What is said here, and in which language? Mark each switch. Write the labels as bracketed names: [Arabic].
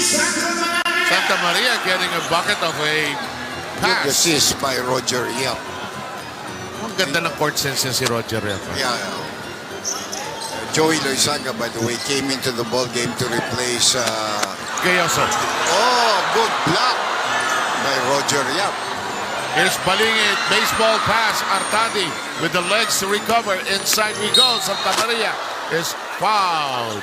[English] Santa Maria getting a bucket of a pass. Good assist by Roger Yap. [Filipino] Ang ganda ng court sense niya si Roger Yap. [English] Yeah. Joey Loizaga, by the way, came into the ball game to replace Gayoso. Oh, good block by Roger Yap. Here's Balingit, baseball pass, Artadi with the legs to recover. Inside we go. Santa Maria is fouled.